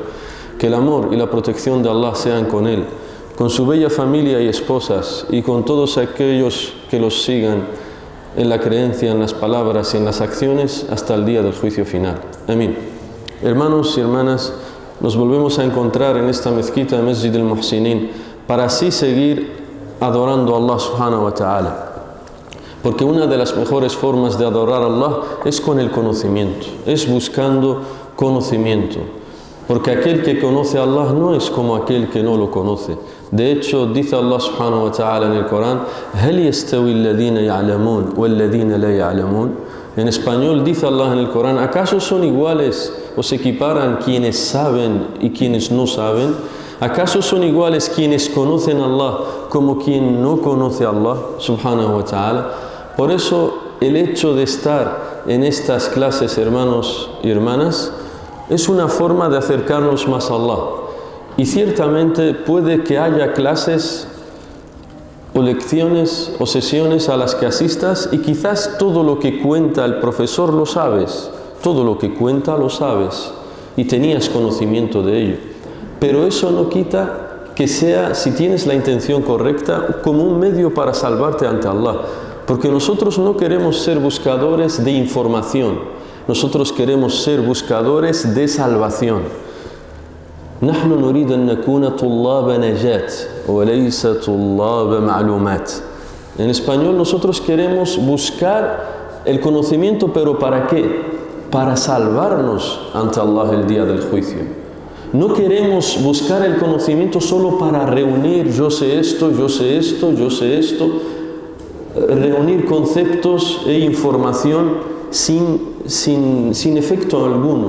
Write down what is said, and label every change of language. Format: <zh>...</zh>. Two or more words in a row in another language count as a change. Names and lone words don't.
<es>Que el amor y la protección de Allah sean con él, con su bella familia y esposas y con todos aquellos que los sigan en la creencia, en las palabras y en las acciones hasta el día del juicio final. Amén. Hermanos y hermanas, nos volvemos a encontrar en esta mezquita, Masjid al-Muhsinin, para así seguir adorando a Allah</es> <ar>سبحانه وتعالى.</ar> <es>Porque una de las mejores formas de adorar a Allah es con el conocimiento, es buscando conocimiento. Porque aquel que conoce a Allah no es como aquel que no lo conoce. De hecho, dice Allah</es> <ar>سبحانه وتعالى</ar> <es>en el Corán:</es> <ar>هل يستوي الذين يعلمون والذين لا يعلمون.</ar> <es>En español dice Allah en el Corán: ¿acaso son iguales o se equiparan quienes saben y quienes no saben? ¿Acaso son iguales quienes conocen a Allah como quien no conoce a Allah</es> <ar>سبحانه وتعالى?</ar> <es>Por eso el hecho de estar en estas clases, hermanos y hermanas, es una forma de acercarnos más a Allah. Y ciertamente puede que haya clases o lecciones o sesiones a las que asistas y quizás todo lo que cuenta el profesor lo sabes, todo lo que cuenta lo sabes y tenías conocimiento de ello. Pero eso no quita que sea, si tienes la intención correcta, como un medio para salvarte ante Allah. Porque nosotros no queremos ser buscadores de información, nosotros queremos ser buscadores de salvación.</es> <ar>نحن نريد أن نكون طلاب نجاة وليس طلاب معلومات.</ar> <es>En español, nosotros queremos buscar el conocimiento, pero ¿para qué? Para salvarnos ante Allah el día del juicio. No queremos buscar el conocimiento solo para reunir yo sé esto, yo sé esto, yo sé esto, reunir conceptos e información sin efecto alguno.</es>